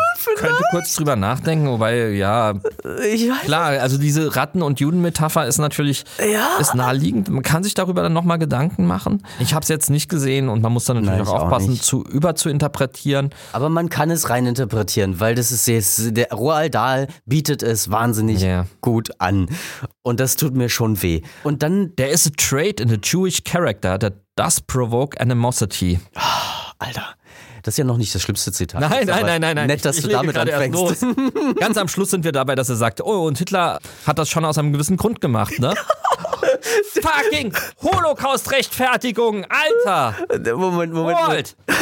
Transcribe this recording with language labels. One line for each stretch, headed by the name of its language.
German: Ich könnte kurz drüber nachdenken, wobei, also diese Ratten- und Juden-Metapher ist natürlich ist naheliegend. Man kann sich darüber dann nochmal Gedanken machen. Ich habe es jetzt nicht gesehen und man muss dann natürlich auch aufpassen, überzuinterpretieren. Aber man kann es rein interpretieren, weil das ist jetzt, der Roald Dahl bietet es wahnsinnig gut an. Und das tut mir schon weh. Und dann,
English: there is a trait in the Jewish character that does provoke animosity.
German: Alter. Das ist ja noch nicht das schlimmste Zitat. Nein. Nett, dass du damit anfängst. Ganz am Schluss sind wir dabei, dass er sagt, und Hitler hat das schon aus einem gewissen Grund gemacht, ne? Fucking Holocaust-Rechtfertigung, Alter! Moment.